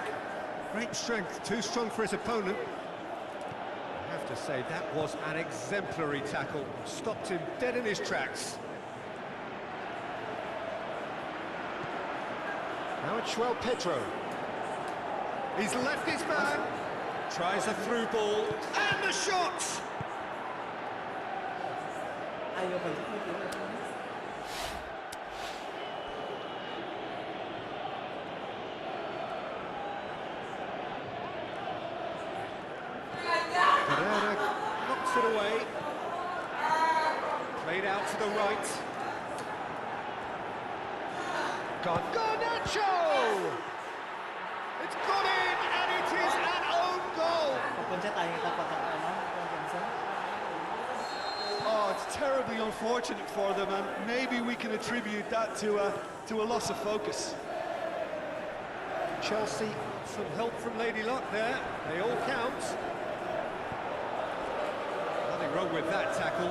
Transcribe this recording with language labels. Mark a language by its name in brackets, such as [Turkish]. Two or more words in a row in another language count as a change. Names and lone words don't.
[English] Great strength, too strong for his opponent. I have to say, that was an exemplary tackle. Stopped him dead in his tracks. Now it's João Pedro. He's left his man. Tries a through ball. And the shot! [Indonesian] Ayo balik. [English] Pereira knocks it away. Played out to the right. Garnacho! It's gone in, and it is an own goal. [Indonesian] Pencet ayo kita kotak kanan, cancel. [English] Oh, it's terribly unfortunate for them, and maybe we can attribute that to a loss of focus. Chelsea, some help from Lady Luck there. They all count. Nothing wrong with that tackle.